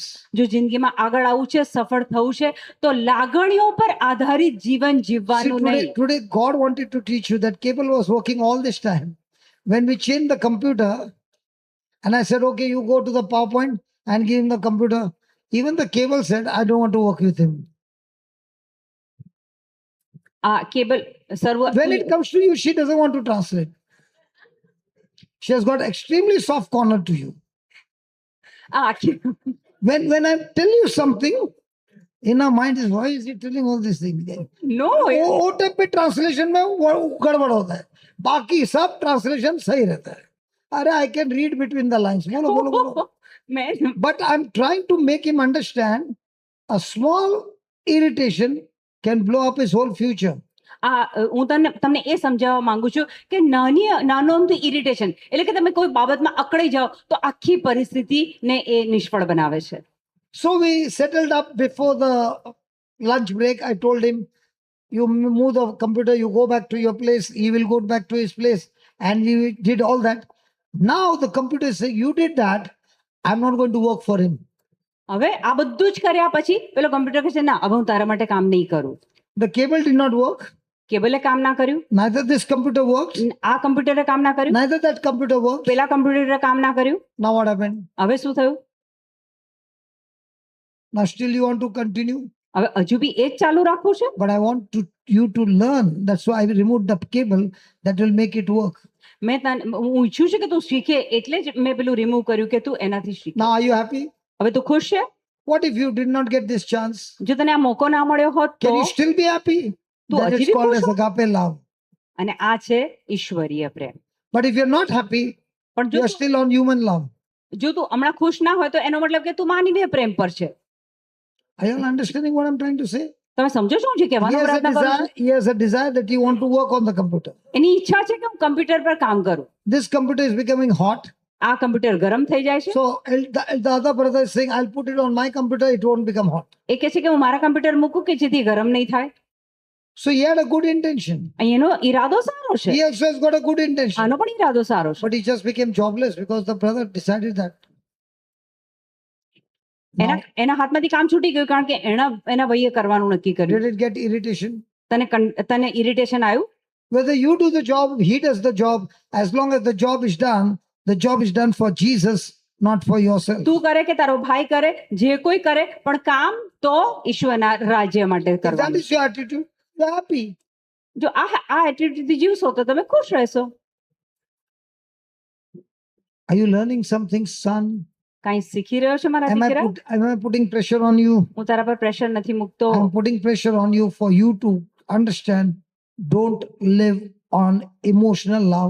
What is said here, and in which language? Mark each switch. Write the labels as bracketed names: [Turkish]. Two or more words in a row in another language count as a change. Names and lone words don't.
[Gujarati] જો જિંદગીમાં આગળ આવવું છે, સફળ થવું છે, તો લાગણીઓ પર આધારિત જીવન [English] See, [Gujarati] જીવવાનું નહીં. [English] today God wanted to teach you that cable was working all this time. When we changed the computer, and I said, okay, you go to the PowerPoint and give him the computer. Even the cable said, I don't want to work with him. [Gujarati] આ કેબલ સર્વ [English] When it comes to you, she doesn't want to translate. She has got extremely soft corner to you. [Gujarati] આ આખી- [English] When I tell you something, in our mind is, why is he telling all these things? નો [Hindi] वो टाइप पे ट्रांसलेशन में वो गड़बड़ होता है, बाकी सब ट्रांसलेशन सही रहता है. [English] अरे I can read between the lines. [Hindi] बोलो बोलो बोलो. [Gujarati] મેં [English] But I'm trying to make him understand a small irritation can blow up his whole future. [Gujarati] હું તમને એ સમજાવવા માંગુ છું કે નાનો અમથું ઇરિટેશન એટલે કે તમે કોઈ બાબતમાં અકળાઈ જાઓ તો આખી પરિસ્થિતિને એ નિષ્ફળ બનાવે છે. [English] So we settled up before the lunch break. I told him, you move the computer, you go back to your place, he will go back to his place. And we did all that. Now the computer says, you did that, I'm not going to work for him. [Gujarati] હવે આ બધું જ કર્યા પછી પેલો કમ્પ્યુટર કહે છે ના હવે હું તારા માટે કામ નહીં કરું. [English] The cable did not work. [Gujarati] કેબલે કામ ના કર્યું, [English] Neither this computer worked, [Gujarati] આ કમ્પ્યુટરે કામ ના કર્યું, [English] neither that computer worked. [Gujarati] પેલા કમ્પ્યુટરે કામ ના કર્યું. [English] Now what happened? [Gujarati] હવે શું થયું? [English] Now still you want to continue? [Gujarati] હવે હજુ બી એ જ ચાલુ રાખવું છે. [English] But I want you to learn. That's why I removed the cable that will make it work. [Gujarati] હું ઈચ્છું છું કે તું શીખે એટલે જ મેં પેલું રિમૂવ કર્યું કે તું એનાથી શીખ. [English] Now are you happy? [Gujarati] હવે તું ખુશ છે? [English] What if you did not get this chance? [Gujarati] જો તને આ મોકો ના મળ્યો હોત તો? [English] Can you still be happy? [Gujarati] Tu [English] That is [Gujarati] hજી [English] called [Gujarati] ખુશ [English] as [Gujarati] છો? [English] agape love. [Gujarati] અને આ છે ઈશ્વરીય પ્રેમ. [English] But if you're not happy, [Gujarati] પણ [English] you are still on human love. [Gujarati] જો તું હમણાં ખુશ ના હોય તો એનો મતલબ કે તું માનવીય પ્રેમ પર છે. [English] Are you all understanding what I'm trying to say? [Gujarati] તમે સમજો છો હું જે [English] He [Gujarati] કહેવાનો [English] has, a [Gujarati] પ્રયત્ન કરું છું? [English] desire, he has a desire that you want to work on the computer. [Gujarati] એની ઈચ્છા છે કે હું કમ્પ્યુટર પર કામ કરું. [English] This computer is becoming hot. [Gujarati] આ કમ્પ્યુટર ગરમ થઈ જાય છે. [English] So the other brother is saying, I'll put it on my computer, it won't become hot. [Gujarati] એ કહે છે કે હું મારા કમ્પ્યુટર મૂકું કે જેથી ગરમ નહીં થાય. [English] So he had a good intention. [Gujarati] એનો ઈરાદો સારો છે, [English] He also has got a good intention. [Gujarati] આનો પણ ઈરાદો સારો છે. [English] But he just became jobless because the brother decided that. Now, [Gujarati] એના હાથમાંથી કામ છૂટી ગયું કારણ કે એના ભાઈએ કરવાનું નક્કી કર્યું. [English] did it get irritation? [Gujarati] તને ઇરિટેશન આવ્યું? [English] Whether you do the job, he does the job, as long as the job is done for Jesus, not for yourself. [Gujarati] તું કરે કે તારો ભાઈ કરે, જે કોઈ કરે, પણ કામ તો ઈશ્વરના રાજ્ય માટે [English] If that [Gujarati] કરવાનું. [English] is your attitude, you're happy. [Gujarati] જો આ એટીટ્યુડથી જીવશો તો તમે ખુશ રહેશો. [English] Are you learning something, son? [Gujarati] કાંઈ શીખી રહ્યો છે મારા [English] Am [Gujarati] દીકરા? [English] I putting pressure on you? [Gujarati] હું તારા પર પ્રેશર નથી મૂકતો. [English] I'm putting pressure on you for you to understand. Don't live on emotional love.